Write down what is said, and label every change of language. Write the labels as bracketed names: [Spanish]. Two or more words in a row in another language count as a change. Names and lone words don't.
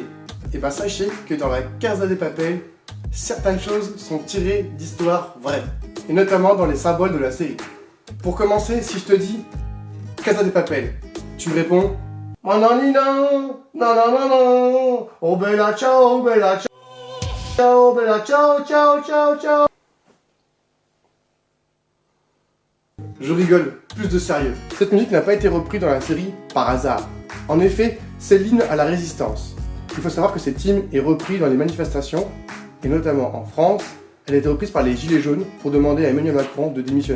[French] Et ben sachez que dans la Casa de Papel, certaines choses sont tirées d'histoires vraies. Et notamment dans les symboles de la série. Pour commencer, si je te dis Casa de Papel, tu me réponds Mananina, nanana, [Italian] oh bella ciao, bella ciao, ciao, bella ciao, ciao, ciao, ciao. [French] Je rigole, plus de sérieux. Cette musique n'a pas été reprise dans la série par hasard. En effet, c'est l'hymne à la résistance. Il faut savoir que cette hymne est reprise dans les manifestations, et notamment en France, elle a été reprise par les Gilets jaunes pour demander à Emmanuel Macron de démissionner.